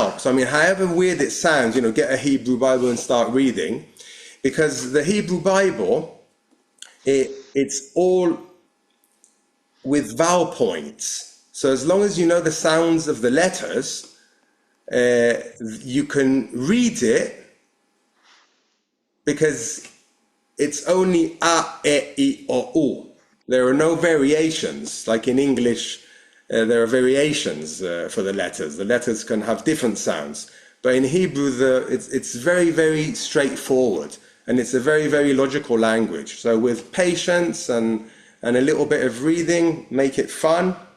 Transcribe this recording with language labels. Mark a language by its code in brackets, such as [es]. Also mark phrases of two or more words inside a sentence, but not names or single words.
[en] I mean, however weird it sounds, get a Hebrew Bible and start reading, because the Hebrew Bible, it's all with vowel points. So as long as you know the sounds of the letters, you can read it, because it's only a, e, I, o, u. There are no variations, like in English. There are variations for the letters. The letters can have different sounds. But in Hebrew, it's very, very straightforward. And it's a very, very logical language. So with patience and a little bit of reading, make it fun.